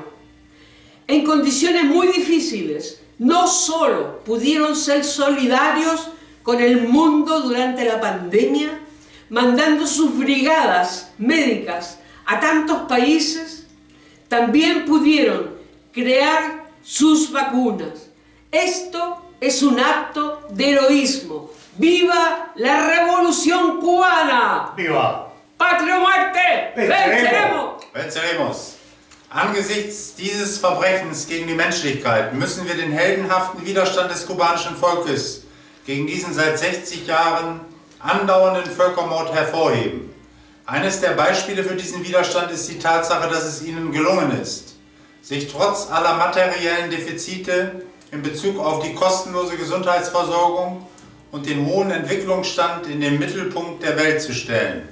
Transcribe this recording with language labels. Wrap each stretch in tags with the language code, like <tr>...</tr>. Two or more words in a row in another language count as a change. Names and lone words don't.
<es>En condiciones muy difíciles, no solo pudieron ser solidarios con el mundo durante la pandemia, mandando sus brigadas médicas a tantos países, también pudieron crear sus vacunas. Esto es un acto de heroísmo. ¡Viva la Revolución Cubana! ¡Viva! ¡Patria o muerte! ¡Venceremos! Venceremos!</es> <de>Angesichts dieses Verbrechens gegen die Menschlichkeit müssen wir den heldenhaften Widerstand des kubanischen Volkes gegen diesen seit 60 Jahren andauernden Völkermord hervorheben. Eines der Beispiele für diesen Widerstand ist die Tatsache, dass es ihnen gelungen ist, sich trotz aller materiellen Defizite in Bezug auf die kostenlose Gesundheitsversorgung und den hohen Entwicklungsstand in den Mittelpunkt der Welt zu stellen.</de>